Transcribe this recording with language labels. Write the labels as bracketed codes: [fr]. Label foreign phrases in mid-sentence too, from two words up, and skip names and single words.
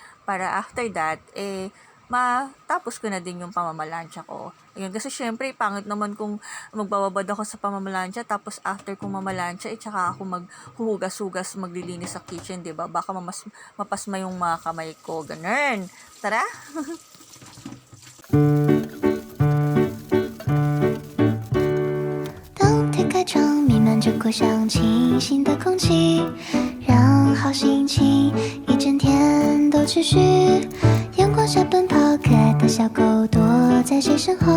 [tl] Para [en] after that, [tl] matapos ko na din yung pamamalansya ko. Ayun, kasi syempre, pangit naman kung magbababad ako sa pamamalansya, tapos after kong mamalansya, tsaka ako maghuhugas-hugas, maglilinis sa kitchen, diba? Baka mapasma yung mga kamay ko. Ganun. Tara! [zh] 当推开窗，弥漫着果香清新的空气，让好心情一整天都持续。阳光下奔跑，可爱的小狗躲在谁身后？